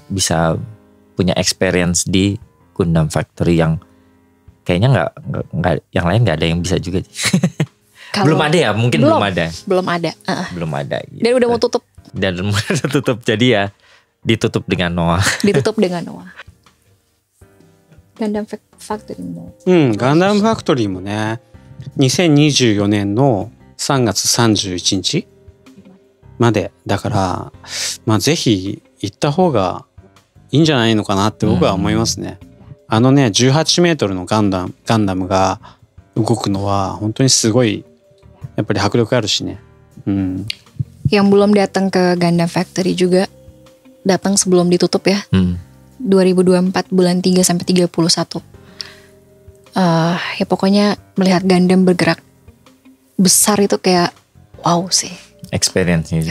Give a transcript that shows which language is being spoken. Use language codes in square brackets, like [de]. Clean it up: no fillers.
[id] Bisa punya experience di Gundam Factory yang kayaknya nggak yang lain nggak ada yang bisa juga. Belum ada ya, mungkin belum ada. Belum ada. Belum ada. Gitu. Dan udah mau tutup. Jadi ya ditutup dengan Noah. [ja] Gundam Factory も。ガンダムファクトリーもね、2024年の3月31日までだから、ぜひ行った方がいいんじゃないのかなって僕は思いますね。 18メートルのガンダムが動くのは本当にすごい。やっぱり迫力あるしね。 [id] Yang belum datang ke Gundam Factory juga datang sebelum ditutup ya. 2024 bulan 3 sampai 31. Ya pokoknya melihat Gundam bergerak besar itu kayak wow sih. [en] Experience.